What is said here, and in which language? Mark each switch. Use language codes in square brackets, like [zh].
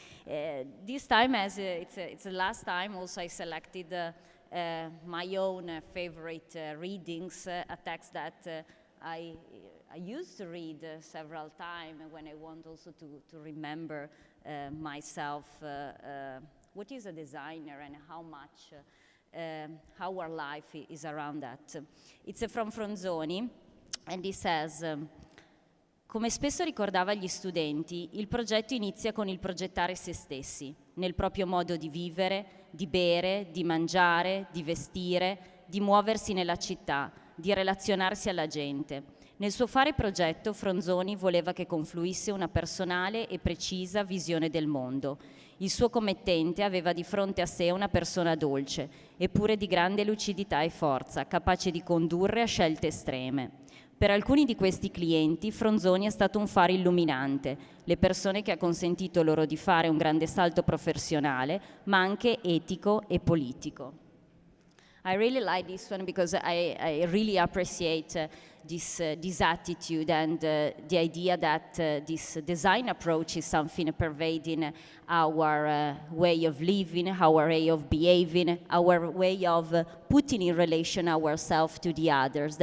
[en] This time, as it's the last time, also I selected my own favorite readings, a text that I used to read several times when I want also to remember myself what is a designer and how much how our life is around that. It's from Fronzoni, and he says, [it] come spesso ricordava agli studenti, il progetto inizia con il progettare se stessi, nel proprio modo di vivere, di bere, di mangiare, di vestire, di muoversi nella città, di relazionarsi alla gente. Nel suo fare progetto, Fronzoni voleva che confluisse una personale e precisa visione del mondo. Il suo commettente aveva di fronte a sé una persona dolce, eppure di grande lucidità e forza, capace di condurre a scelte estreme. Per alcuni di questi clienti, Fronzoni è stato un faro illuminante, le persone che ha consentito loro di fare un grande salto professionale, ma anche etico e politico. [en] I really like this one because I really appreciate this attitude and the idea that this design approach is something pervading our way of living, our way of behaving, our way of putting in relation ourselves to the others.